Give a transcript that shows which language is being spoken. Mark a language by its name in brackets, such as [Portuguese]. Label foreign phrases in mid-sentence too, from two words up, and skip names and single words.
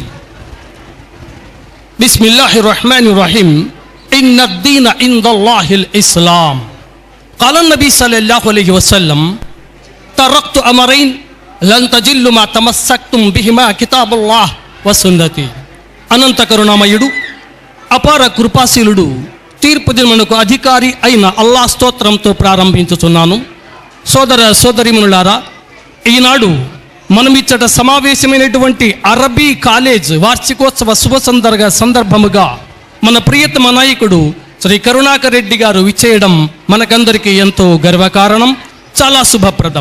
[Arabic] بسم الله الرحمن الرحيم. إن الدين عند الله الإسلام. قال نبي صلى الله عليه وسلم تركت أمرين لن تضلوا ما تمسكتم بهما كتاب الله وسنتي. [Telugu] అనంత కరుణామయుడు అపార కృపాశీలుడు తీర్పు దినమునకు అధికారి అయిన అల్లాహ్ స్తోత్రంతో ప్రారంభించుచున్నాను. సోదర సోదరీమణులారా, ఈనాడు మనమిచ్చట సమావేశమైనటువంటి అరబీ కాలేజ్ వార్షికోత్సవ శుభ సందర్భముగా మన ప్రియతమ నాయకుడు శ్రీ కరుణాకర్ రెడ్డి గారు విచ్చేయడం మనకందరికీ ఎంతో గర్వకారణం, చాలా శుభప్రదం.